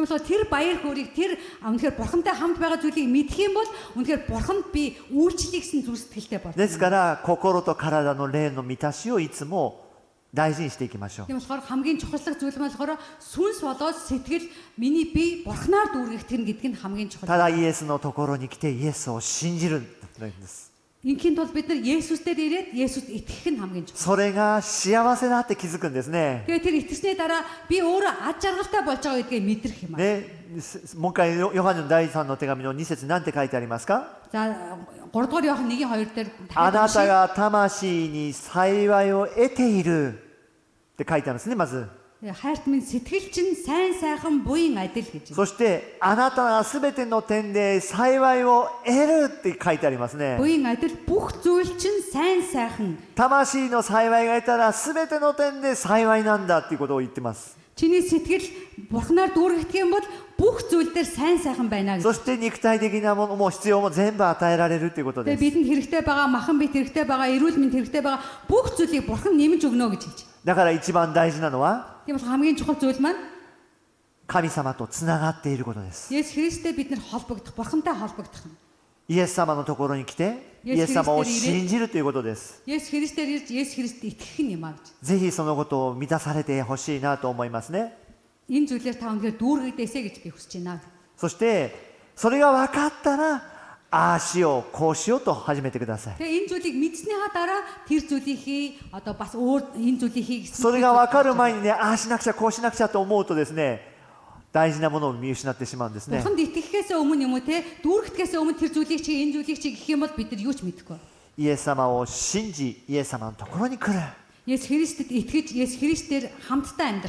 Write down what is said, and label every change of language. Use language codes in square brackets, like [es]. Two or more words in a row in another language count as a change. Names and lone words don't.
[mn] Тийм болохоор тэр баяр хөөргийг тэр үнэхээр бурхантай хамт байгаа зүйлийг мэдэх юм бол үнэхээр бурханд би үйлчлэгсэн зүрх сэтгэлтэй болно. [ja] ですから心と体の霊の満たしをいつも大事にしていきましょう。 [mn] Тийм болохоор хамгийн чухалчлаг зүйл нь болохоор сүнс болоод сэтгэл миний бие бурхнаар дүүргэх гэдэг нь хамгийн [ja] た [mn] чухал. [ja] だイエスのところに来てイエスを信じるんです。 [mn] Инхийн тулд бид нар Есүс дээр ирээд Есүст итгэх нь хамгийн чухал. [ja] それが幸せだって気づくんですね。 [mn] Тэгээ тэр итгэснээ дараа би өөрөө ад жаргалтай болж байгаа гэдгийг мэдрэх юм аа. [ja] ね、もう一回ヨハネの第3の手紙の2節なんて書いてありますか？ [mn] За 3 дугаар Иохан 1:2 дээр [ja] あなたが魂に幸いを得ているって書いてあるんですね、まず。 [mn] хайрт минь сэтгэл чинь сайн сайхан буян адил гэж. [ja] そしてあなたがすべての点で幸いを得るって書いてありますね。 [mn] Буян адил бүх зүйл чинь сайн сайхан. [ja] 魂の幸いが得たらすべての点で幸いなんだっていうことを言ってます。 [mn] Чиний сэтгэл бурхнаар дүүргэх юм бол бүх зүйл дээр сайн сайхан байна [ja] そ [mn] гэж. [ja] して肉体的なものも必要も全部与えられるということで [mn] Тэгээ [ja] す。 [mn] бидэнд хэрэгтэй байгаа махан бит хэрэгтэй байгаа эрүүл мэнд хэрэгтэй байгаа бүх зүйлийг бурхан нэмж өгнө гэж хэлж. [ja] だから一番大事なのは [mn] Тийм бол хамгийн чухал зүйл маань [ja] 神様とつながっていることです。 [mn] Есүс Христтэй бид нар холбогдох, бурхантай холбогдох юм. [ja] イエス様のところに来てイエス様を信じるということです。 [mn] Есүс Христээр ирж Есүс Христэд итгэх нь юм аа гэж. [ja] ぜひそのことを満たされてほしいなと思いますね。 [mn] Энэ зүйлээр та өнөөр дүүргэгдээсэ гэж би хүсэж байна. [ja] そしてそれが分かったらああしようこうしようと始めてください。 [mn] Тэгээ энэ зүйлийг мэдснийхаа дараа тэр зүйлийг хий, одоо бас өөр энэ зүйлийг хий гэсэн. [ja] それが分かる前にね、ああしなくちゃこうしなくちゃと思うとですね、大事なものを見失ってしまうんですね。 [mn] Бурханд итгэхээс өмнө юм уу те дүүргэхээс өмнө тэр зүйлийг чи энэ зүйлийг чи гэх юм бол бид нар юу ч мэдэхгүй. [ja] イエス様を信じ、イエス様のところに来る。 [mn] Есүс Христэд итгэж Есүс Христээр хамтдаа амьдрах.